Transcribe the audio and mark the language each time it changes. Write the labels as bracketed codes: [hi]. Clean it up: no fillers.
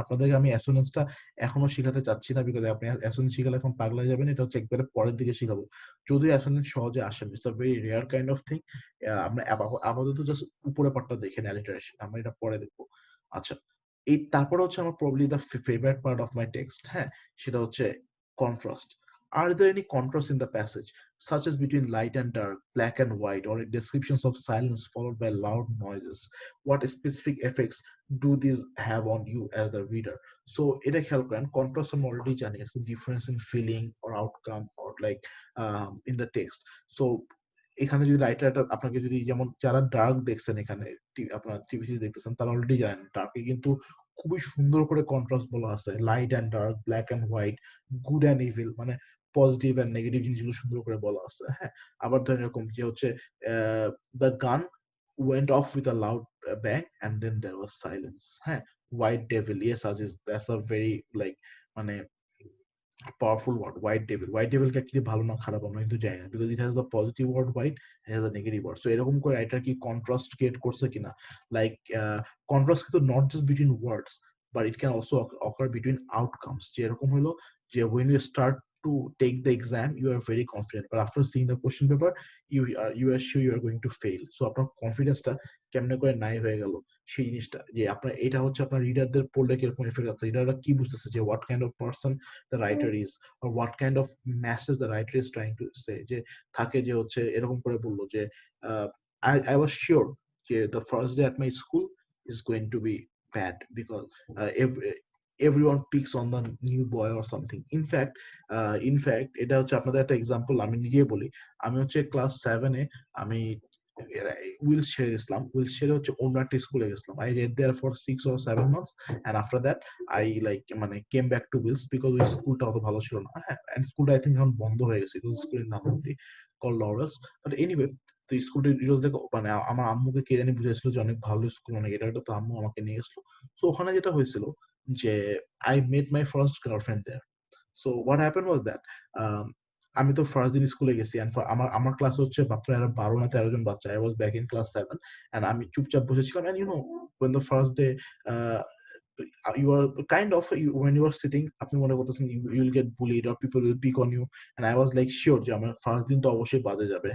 [bn] আপনাদেরকে আমি অ্যাসোনেন্সটা এখনো শেখাতে চাচ্ছি না, বিকজ আপনি অ্যাসোনেন্স শিখালে এখন পাগলা যাবেন। এটা হচ্ছে একবারে পরের দিকে শিখাবো, যদি অ্যাসোনেন্স সহজে আসেন। [en] It's a very rare kind of thing. [bn] আমরা আপাতত জাস্ট উপরে পার্টটা দেখেন, অ্যালিটারেশন, আমরা এটা পরে দেখবো। আচ্ছা, এই তারপরে হচ্ছে আমার [en] Probably the favourite part of my text. [bn] হ্যাঁ, সেটা হচ্ছে contrast. [en] Are there any contrasts in the passage, such as between light and dark, black and white, or descriptions of silence followed by loud noises? What specific effects do these have on you as the reader? So [bn] এটা খেয়াল করেন, [en] contrast আমরা already জানি, it's a difference in feeling or outcome or like in the text. [bn] So এখানে যদি রাইটারটা আপনাকে যদি, যেমন যারা ডার্ক দেখছেন এখানে, আপনার টিভি সিরিজ দেখতেছেন, তারা অলরেডি জানেন ডার্কে কিন্তু খুবই সুন্দর করে কন্ট্রাস্ট বলা আছে, light and dark, black and white, good and evil, মানে পজিটিভ অ্যান্ড নেগেটিভ জিনিসগুলো সুন্দর করে বলা আছে। হ্যাঁ, আবার ধরেন এরকম যে হচ্ছে [en] The gun went off with a loud bang and then there was silence. হ্যাঁ, white devil, yes Aziz, that's a very like মানে powerful word, white devil. White devil কে actually [bn] ভালো না খারাপ আমরা কিন্তু জানি না, [en] because it has the positive word white, it has a negative word. So এরকম করে writer কি contrast create করছে কিনা, like contrast কিন্তু not just between words, but it can also occur between outcomes. [bn] যে এরকম হলো যে [en] when you start to take the exam you are very confident, but after seeing the question paper you are sure you are going to fail. [bn] So আপনার কনফিডেন্সটা কেমনে করে নাই হয়ে গেল সেই জিনিসটা, যে আপনার এটা হচ্ছে আপনার রিডারদের পড়লে কিরকম এফেক্ট আছে, রিডাররা কি বুঝতেছে যে [en] what kind of person the writer is or what kind of message the writer is trying to say. [bn] যে থাকে যে হচ্ছে এরকম করে বললো যে [en] I was sure যে the first day at my school is going to be bad because everyone picks on the new boy or something. [bn] In fact এটা হচ্ছে আপনাদের একটা এক্সাম্পল আমি নিজে বলি। আমি হচ্ছে ক্লাস 7 এ আমি উইলশেয়ার হচ্ছে অন্য একটা স্কুলে গেছিলাম। [en] I read there for 6 or 7 months and after that I like মানে came back to Wills because [bn] ওই স্কুলটা অত ভালো ছিল না। হ্যাঁ, and স্কুলটা I think এখন বন্ধ হয়ে গেছে, because স্কুলের নাম হচ্ছে called Laurels, [en] but anyway [bn] তো স্কুলটা ডিটেইলস দেখো মানে আমার আম্মুকে কে জানি বুঝাইছিল যে অনেক ভালো স্কুল, অনেক এটা তো আম্মু আমাকে নিয়ে গেছিল। সো ওখানে যেটা হয়েছিল যে [en] I met my first girlfriend there. So what happened was that আমি তো first দিন স্কুলে গেছি, and আমার ক্লাস হচ্ছে মাত্র 12 না 13 জন বাচ্চা। I was back in class 7 and [bn] আমি চুপচাপ বসেছিলাম, [en] and you know when the first day you are kind of when you are sitting আপনি মনে করতেছেন you will get bullied or people will pick on you, and I was like sure যে [bn] আমার first দিন তো অবশ্যই বাজে যাবে।